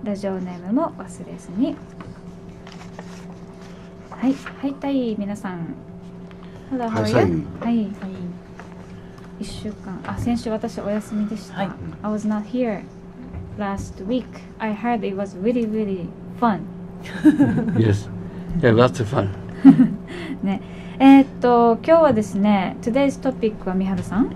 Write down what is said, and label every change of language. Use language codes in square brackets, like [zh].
[ja] ラジオネームも忘れずに。はい、はいたい皆さん。 [en] Hello, how are you? [ja] はい。 1週間、先週私お休みでした。 [en] I was not here last week. I heard it was really, really fun. Yes, yeah, lots of fun. [ja] ね、今日はですね、 [en] Today's topic [ja] はみはるさん。